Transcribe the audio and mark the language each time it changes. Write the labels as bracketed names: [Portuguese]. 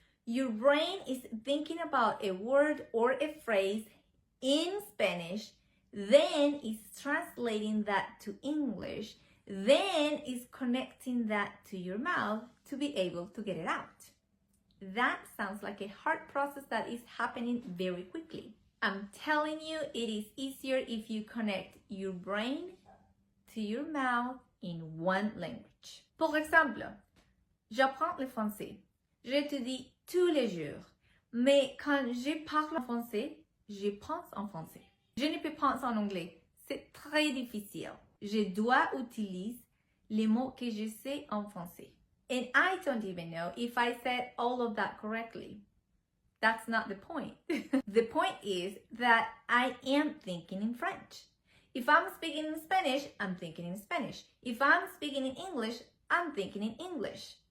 [English] Your brain is thinking about a word or a phrase in Spanish, then is translating that to English, then is connecting that to your mouth to be able to get it out. That sounds like a hard process that is happening very quickly. I'm telling you, it is easier if you connect your brain to your mouth in one language. [French] Pour exemple, j'apprends le français. J'étudie tous les jours. Mais quand je parle en français, je pense en français. Je ne peux penser en anglais. C'est très difficile. Je dois utiliser les mots que je sais en français. [English] And I don't even know if I said all of that correctly. That's not the point. The point is that I am thinking in French. If I'm speaking in Spanish, I'm thinking in Spanish. If I'm speaking in English, I'm thinking in English.